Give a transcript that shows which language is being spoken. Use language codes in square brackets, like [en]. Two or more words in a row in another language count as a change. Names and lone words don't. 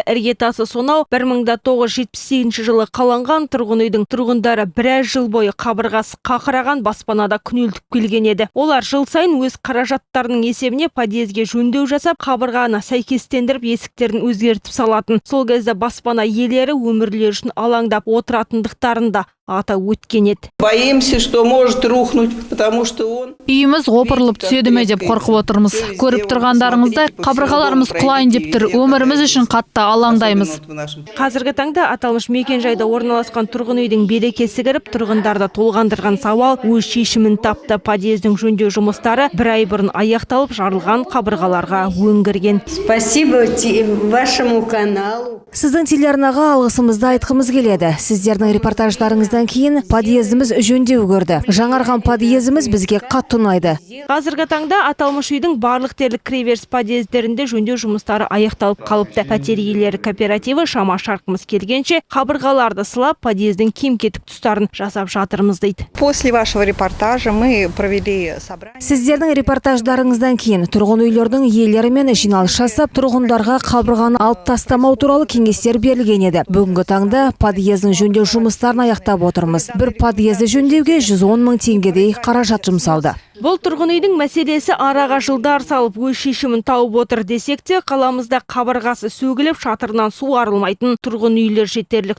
[kk] Іргетасы сонау 1978 жылы қаланған тұрғын үйдің тұрғындары біраз жыл бойы қабырғасы қақыраған баспанада күнелтіп келген еді. Олар жыл сайын өз қаражаттарының есебіне подъезге жөндеу жасап, қабырғаны сәйкестендіріп, есіктерін өзгертіп салатын. Сол кезде баспана иелері өмірлері үшін алаңдап отыратындықтарында атап өткен еді. [ru] Боимся, что может рухнуть, потому что он... [kk] Үйіміз опырылып түседі ме деп қорқып отырмыз. Көріп тұрғандарыңыздай, қабырғаларымыз құлайын деп тұр. Өміріміз үшін қатты алаңдаймыз. Қазіргі таңда аталмыш мекен жайда орналасқан тұрғын үйдің берекесі кіріп, тұрғындарды толғандырған сауал өз шешімін тапты. Подъездің жөндеу жұмыстары бір ай бұрын аяқталып, жарылған қабырғаларға өңгерген. [ru] Спасибо вашему каналу. [kk] Сіздің телеарнаға алғысымызды айтқымыз келеді. Сіздердің репортаждарыңыздан кейін подъездіміз жөндеу көрді. Жаңарған подъездіміз бізге қатты ұнайды. Қазіргі таңда аталмыш үйдің барлық дерлік кіреберіс подъездерінде жөндеу жұмыстары аяқталып қалыпты. Пәтер иелері кооперативі шама шарқымыз келгенше қабырғаларды сылап, подъездің кем-кетік тұстарын жасап жатырмыз дейді. [ru] После вашего репортажа мы провели собрание. [kk] Сіздердің репортаждарыңыздан кейін тұрғын үйлердің иелерімен жиналыс жасап, тұрғындарға қабырғаны алып тастамау туралы кеңестер берілген еді. Бүгінгі таңда подъездің жөндеу жұмыстарын аяқтап отырмыз. Бір подъезді жөндеуге 110 мың теңгедей қаражат жұмсалды. Бұл тұрғын үйдің мәселесі араға жылдар салып өз шешімін тауып отыр десек те, қаламызда қабырғасы сөгіліп, шатырынан су арылмайтын тұрғын үйлер жетерлік.